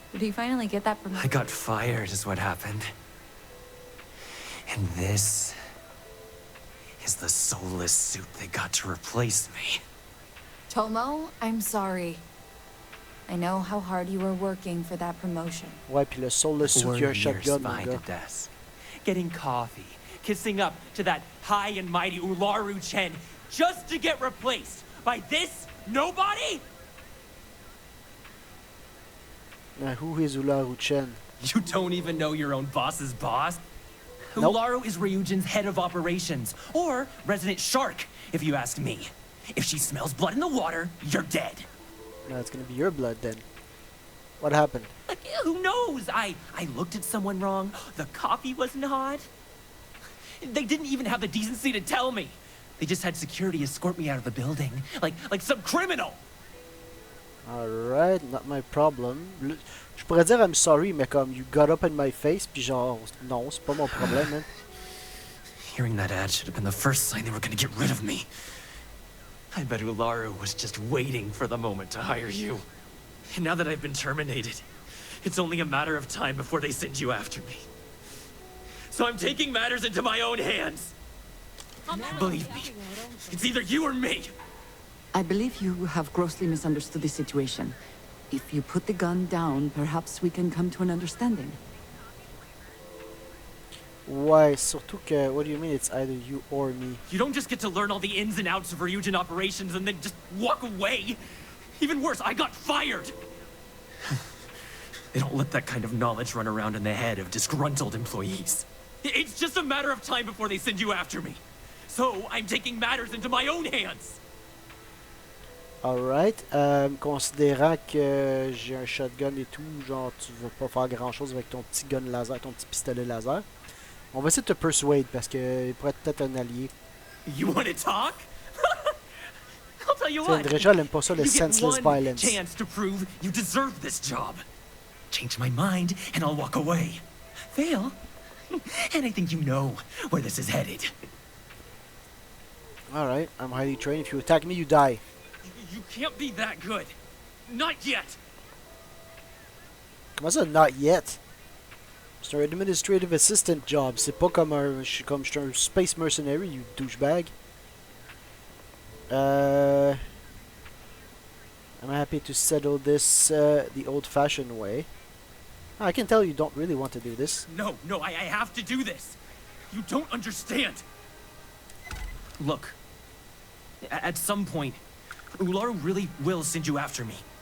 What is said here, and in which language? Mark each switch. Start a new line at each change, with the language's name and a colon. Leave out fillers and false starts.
English: Did he finally get that promotion? I got fired is what happened. And this is the soulless suit they got to replace me. Tomo, I'm sorry. I know how hard you were working for that promotion.
French: Ouais, puis le
English: soulless suit,
French: il y a un shotgun, mon gars.
English: Getting coffee, kissing up to that high and mighty Ularu Chen, just to get replaced by this nobody? Now, who is Ularu Chen? You don't even know your own boss's boss? Nope. Ularu is Ryujin's head of operations, or resident shark, if you ask me. If she smells blood in the water, you're dead. No, it's gonna be your blood then. What happened? Who knows? I looked at someone wrong. The coffee wasn't hot. They didn't even have the decency to tell me. They just had security escort me out of the building, like some criminal. Alright, not my problem.
French: Je pourrais dire
English: I'm sorry,
French: mais comme
English: you got up in my face,
French: puis genre, non, c'est pas mon problème, man.
English: Hearing that ad should have been the first sign they were gonna get rid of me. I bet Ularu was just waiting for the moment to hire you. And now that I've been terminated, it's only a matter of time before they send you after me. So I'm taking matters into my own hands. Believe me, it's either you or me. I believe you have grossly misunderstood the situation. If you put the gun down, perhaps we can come to an understanding.
French: Ouais, surtout que,
English: what do you mean it's either you or me? You don't just get to learn all the ins and outs of Ryujin operations and then just walk away. Even worse, I got fired. They don't let that kind of knowledge run around in the head of disgruntled employees. It's just a matter of time before they send you after me. So I'm taking matters into my own hands.
French: Alright, considérant que j'ai un shotgun et tout, genre tu vas pas faire grand chose avec ton petit gun laser, ton petit pistolet laser. On va essayer de te persuade parce que il pourrait être peut-être un allié.
English: You want to talk? I'll tell you what.
French: Déjà, elle aime pas ça, le
English: You get senseless one violence. chance to prove you deserve this job. Change my mind and I'll walk away. Fail, and I think you know where this is headed. Alright, I'm highly trained. If you attack me, you die. You can't be that good. Not yet.
French: Comment ça,
English: not yet?
French: C'est un
English: administrative assistant job.
French: C'est pas comme je suis un
English: space mercenary, you douchebag. I'm happy to settle this the old-fashioned way. I can tell you don't really want to do this. No, I have to do this. You don't understand. Look, at some point, Ularu really will send you after me.